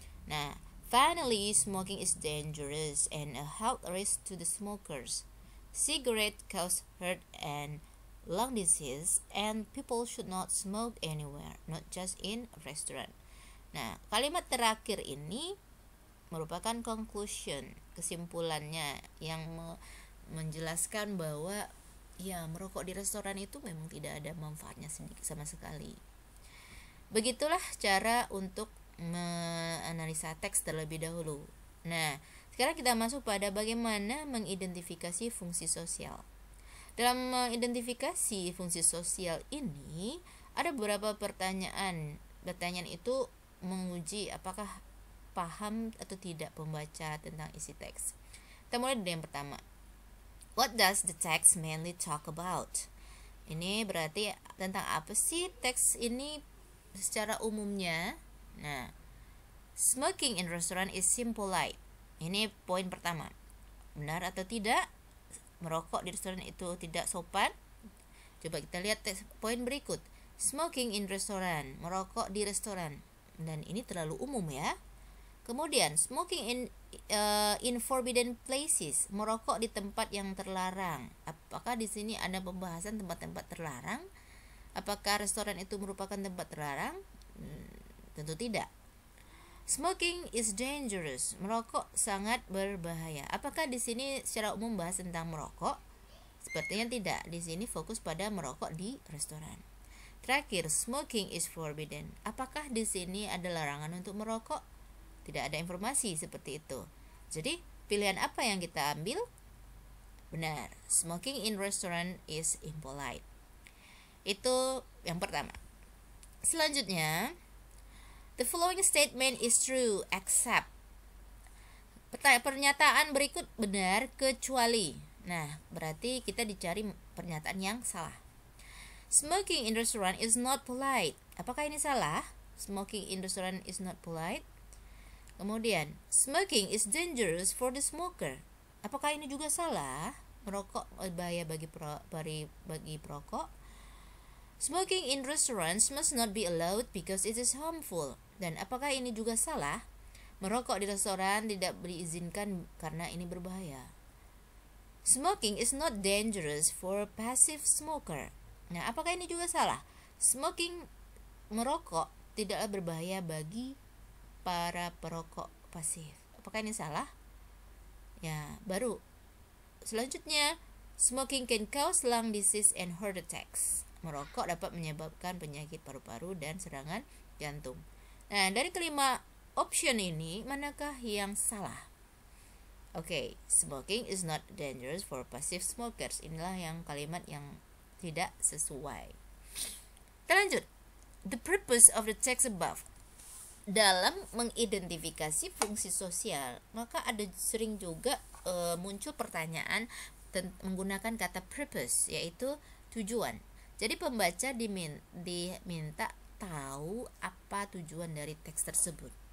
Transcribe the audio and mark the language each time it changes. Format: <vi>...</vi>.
<en>Nah, finally, smoking is dangerous and a health risk to the smokers. Cigarette cause heart and lung disease and people should not smoke anywhere, not just in a restaurant.</en> <id>Nah, kalimat terakhir ini merupakan conclusion, kesimpulannya yang menjelaskan bahwa ya merokok di restoran itu memang tidak ada manfaatnya sedikit sama sekali. Begitulah cara untuk menganalisa teks terlebih dahulu. Nah, sekarang kita masuk pada bagaimana mengidentifikasi fungsi sosial. Dalam mengidentifikasi fungsi sosial ini ada beberapa pertanyaan. Pertanyaan itu menguji apakah paham atau tidak pembaca tentang isi teks. Kita mulai dari yang pertama.</id> <en>What does the text mainly talk about?</en> <id>Ini berarti tentang apa sih teks ini secara umumnya?</id> <en>Nah, smoking in restaurant is impolite.</en> <id>Ini poin pertama. Benar atau tidak? Merokok di restoran itu tidak sopan? Coba kita lihat poin berikut.</id> <en>Smoking in restaurant,</en> <id>merokok di restoran. Dan ini terlalu umum ya. Kemudian</id> <en>smoking in forbidden places,</en> <id>merokok di tempat yang terlarang. Apakah di sini ada pembahasan tempat-tempat terlarang? Apakah restoran itu merupakan tempat terlarang? Tentu tidak.</id> <en>Smoking is dangerous,</en> <id>merokok sangat berbahaya. Apakah di sini secara umum bahas tentang merokok? Sepertinya tidak. Di sini fokus pada merokok di restoran. Terakhir,</id> <en>smoking is forbidden.</en> <id>Apakah di sini ada larangan untuk merokok? Tidak ada informasi seperti itu. Jadi, pilihan apa yang kita ambil?</id> <en>Benar, smoking in restaurant is impolite.</en> <id>Itu yang pertama. Selanjutnya,</id> <en>the following statement is true except.</en> <id>Pernyataan berikut benar kecuali. Nah, berarti kita dicari pernyataan yang salah.</id> <en>Smoking in restaurant is not polite.</en> <id>Apakah ini salah?</id> <en>Smoking in restaurant is not polite. Kemudian, smoking is dangerous for the smoker.</en> <id>Apakah ini juga salah? Merokok bahaya bagi perokok.</id> <en>Smoking in restaurants must not be allowed because it is harmful.</en> <id>Dan apakah ini juga salah? Merokok di restoran tidak diizinkan karena ini berbahaya.</id> <en>Smoking is not dangerous for passive smoker.</en> <id>Nah, apakah ini juga salah? Smoking, merokok, tidaklah berbahaya bagi para perokok pasif. Apakah ini salah? Ya, baru.</id> <en>Selanjutnya, smoking can cause lung disease and heart attacks.</en> <id>Merokok dapat menyebabkan penyakit paru-paru dan serangan jantung. Nah, dari kelima option ini, manakah yang salah?</id> <en>Oke, smoking is not dangerous for passive smokers.</en> <id>Inilah yang kalimat yang tidak sesuai. Kita lanjut.</id> <en>The purpose of the text above.</en> <id>Dalam mengidentifikasi fungsi sosial, maka ada sering juga muncul pertanyaan menggunakan kata purpose, yaitu tujuan. Jadi pembaca diminta tahu apa tujuan dari teks tersebut.</id>